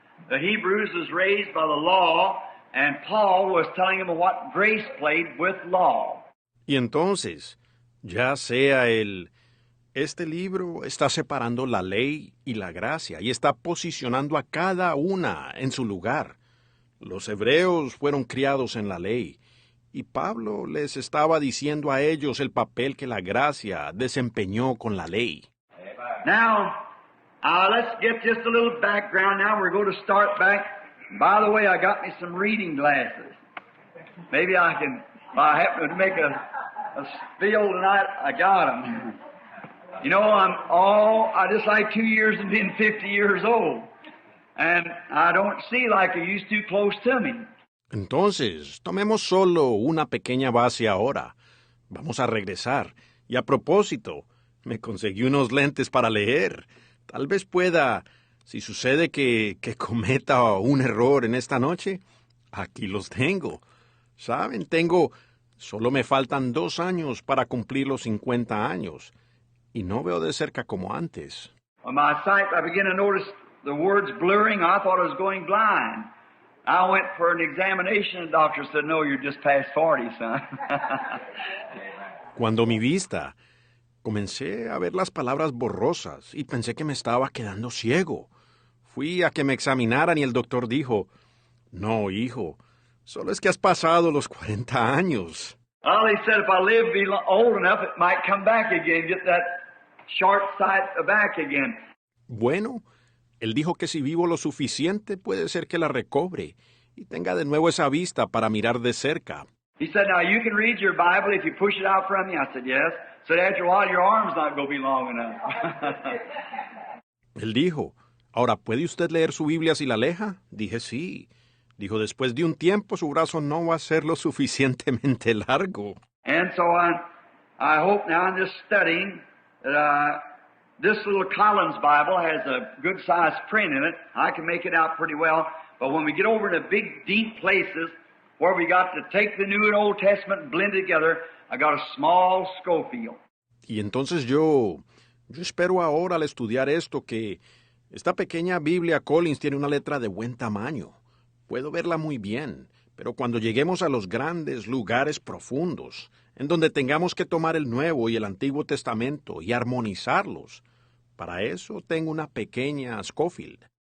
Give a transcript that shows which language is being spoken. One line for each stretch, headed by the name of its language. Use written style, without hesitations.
English: The Hebrews was raised by the law, and Paul was telling them what grace played with law.
Spanish: Y entonces, ya sea este libro está separando la ley y la gracia, y está posicionando a cada una en su lugar. Los hebreos fueron criados en la ley, y Pablo les estaba diciendo a ellos el papel que la gracia desempeñó con la ley.
English: Now, let's get just a little background now. We're going to start back. By the way, I got me some reading glasses. Maybe I can, if I happen to make a spiel tonight, I got them. You know, I just like 2 years and being 50 years old. And I don't see like it used to close to me.
Spanish: Entonces, tomemos solo una pequeña base ahora. Vamos a regresar. Y a propósito, me conseguí unos lentes para leer. Tal vez pueda, si sucede que cometa un error en esta noche, aquí los tengo. ¿Saben? Solo me faltan 2 años para cumplir los 50 años. Y no veo de cerca como antes.
English: On my sight, I began to notice the words blurring. I thought I was going blind. I went for an examination, and the doctor said, no, you're just past 40, son.
Spanish: Cuando mi vista, comencé a ver las palabras borrosas y pensé que me estaba quedando ciego. Fui a que me examinaran y el doctor dijo, no, hijo, solo es que has pasado los 40 años.
English: Well, he said if I live be old enough, it might come back again, get that short sight back again.
Spanish: Bueno, él dijo que si vivo lo suficiente puede ser que la recobre y tenga de nuevo esa vista para mirar de cerca.
English: He said, now you can read your Bible if you push it out from you. I said, yes. Said, after a while, your arm's not going to be long enough.
Spanish: Él dijo, ahora, ¿puede usted leer su Biblia si la aleja? Dije, sí. Dijo, después de un tiempo su brazo no va a ser lo suficientemente largo.
English: And so I hope now in this studying that this little Collins Bible has a good size print in it. I can make it out pretty well. But when we get over to big, deep places where we got to take the New and Old Testament and blend it together, I got a small Scofield.
Spanish: Y entonces yo espero ahora al estudiar esto que esta pequeña Biblia Collins tiene una letra de buen tamaño. Puedo verla muy bien, pero cuando lleguemos a los grandes lugares profundos, en donde tengamos que tomar el Nuevo y el Antiguo Testamento y armonizarlos, para eso tengo una pequeña Scofield.